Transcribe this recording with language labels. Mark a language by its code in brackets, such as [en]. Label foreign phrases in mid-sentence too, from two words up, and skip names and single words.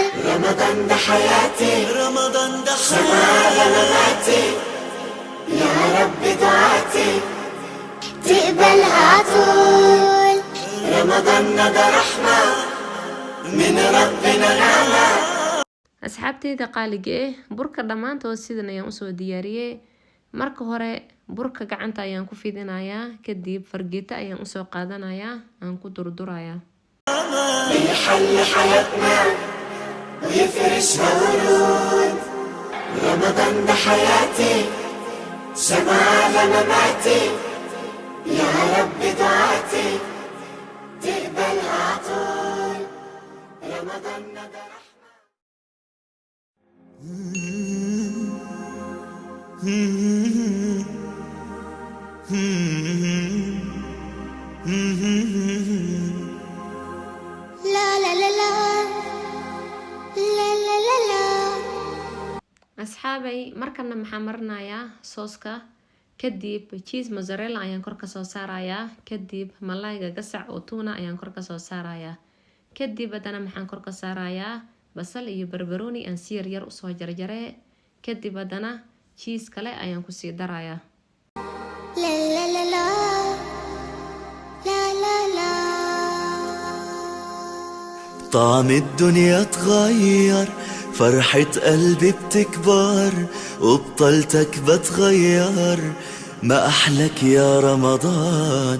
[ar] رمضان ده حياتي رمضان ده شمال مماتي يا رب دعاتي تقبلها عطول. رمضان ده رحمة من ربنا نعمة. [so] asxaabteyda qaaliga burka dhammaantood sidan ayaan usoo diyaariyay marka hore burka gacanta ayaan ku fidinayaa kadib fargeeto ayaan usoo qaadanayaa aan ku durdurayaa [ar] بيحل حياتنا ويفرشها ورود. رمضان ده حياتي شمال مماتي يا رب دعاتي تقبلها عطول رمضان ندى رحمة. لا لا لا لا لا لا لا لا. [so] asxaabay markana maxaa marinayaa sooska, kadib [en] cheese mozzarella [so] ayaan kor kasoo saarayaa, kadib malayga gasac oo tuna ayaan kor kasoo saarayaa, kadib haddana maxaan kor ka saarayaa basal iyo barbarooni aan si yaryar usoo jarjaree, kadib haddana cheese kale ayaan kusii darayaa. لا لا لا لا لا لا لا. [ar] طعم الدنيا اتغير، فرحة قلبي بتكبر، وبطلتك بتغير، ما أحلك يا رمضان.